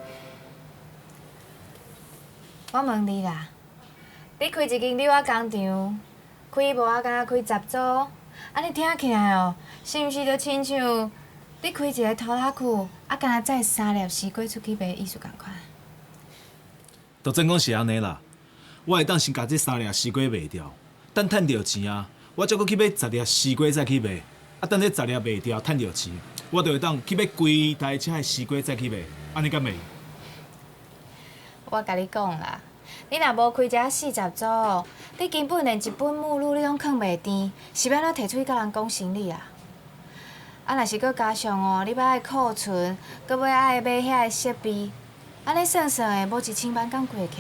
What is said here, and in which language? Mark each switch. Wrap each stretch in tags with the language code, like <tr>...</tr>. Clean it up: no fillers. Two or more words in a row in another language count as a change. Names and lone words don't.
<nan>我问你啦，你开一间纽仔工厂，开无啊，敢若开10组，安尼听起来哦，是毋是就亲像你开一个拖拉库，啊，敢若载3粒西瓜出去卖意思共款？都真讲是安尼啦，我会当先甲这3粒西瓜卖掉，等趁到钱啊，我再搁去买10粒西瓜再去卖，啊，等这10粒卖掉，趁到钱，我就会当去买规台车的西瓜再去卖，安尼敢袂？我甲你讲啦，你若无开遮40组，你根本连一本目录你拢囥袂甜，是要安怎摕出去甲人讲生理啊？啊，若是搁加上哦，你要爱库存，搁要爱买遐个设备，安尼算算的，无1000万敢过起来？</nan>